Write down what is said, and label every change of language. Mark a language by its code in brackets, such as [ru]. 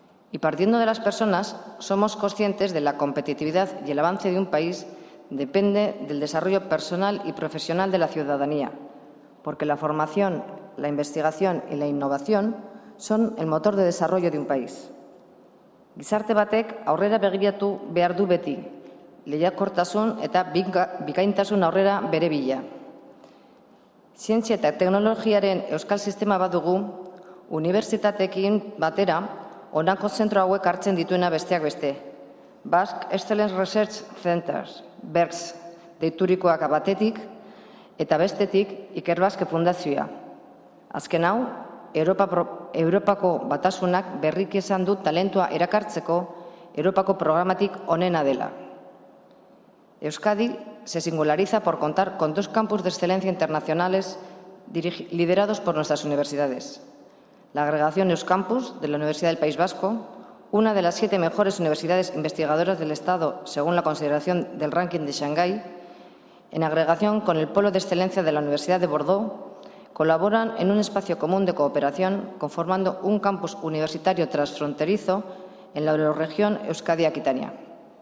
[es] Y partiendo de las personas, somos conscientes de la competitividad y el avance de un país depende del desarrollo personal y profesional de la ciudadanía, porque la formación, la investigación y la innovación son el motor de desarrollo de un país. [eu] Gizarte batek aurrera begiratu behar du beti, lehiakortasun eta bikaintasun aurrera bere bila. Zientzia eta teknologiaren euskal sistema badugu, unibertsitateekin batera honako zentro hauek hartzen dituena besteak beste. Basque Excellence Research Centers, BERCS, deiturikoak batetik, eta bestetik Ikerbasque Fundazioa. Azken hau, Europako Batasunak berriki esan du talentua erakartzeko Europako programatik onena dela. [es] Euskadi se singulariza por contar con 2 campus de excelencia internacionales liderados por nuestras universidades. La agregación Euskampus de la Universidad del País Vasco, una de las 7 mejores universidades investigadoras del Estado según la consideración del ranking de Shanghái, en agregación con el Polo de Excelencia de la Universidad de Bordeaux, colaboran en un espacio común de cooperación conformando un campus universitario transfronterizo en la Eurorregión Euskadi-Aquitania.